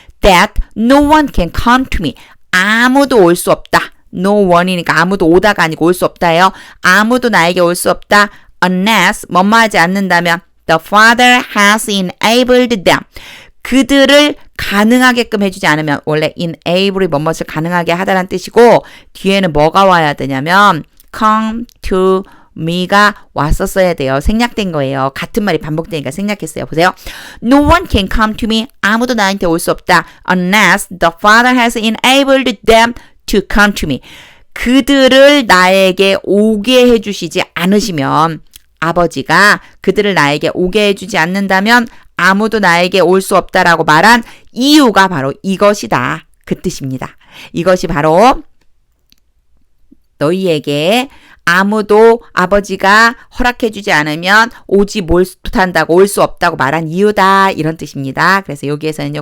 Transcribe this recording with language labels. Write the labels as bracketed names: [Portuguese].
[English] That no one can come to me. [Korean] 아무도 올 수 없다. No one이니까 아무도 오다가 아니고 올 수 없다예요. 아무도 나에게 올 수 없다. [English] Unless [Korean] 뭐뭐 하지 않는다면 [English] The Father has enabled them. [Korean] 그들을 가능하게끔 해주지 않으면 원래 enable이 뭐뭇을 가능하게 하다라는 뜻이고 뒤에는 뭐가 와야 되냐면 [English] come to me [Korean] 가 왔었어야 돼요. 생략된 거예요. 같은 말이 반복되니까 생략했어요. 보세요. [English] No one can come to me. [Korean] 아무도 나한테 올 수 없다. [English] Unless the Father has enabled them to come to me. [Korean] 그들을 나에게 오게 해주시지 않으시면 아버지가 그들을 나에게 오게 해주지 않는다면 아무도 나에게 올 수 없다라고 말한 이유가 바로 이것이다. 그 뜻입니다. 이것이 바로 너희에게 아무도 아버지가 허락해주지 않으면 오지 못한다고 올 수 없다고 말한 이유다. 이런 뜻입니다. 그래서 여기에서는요.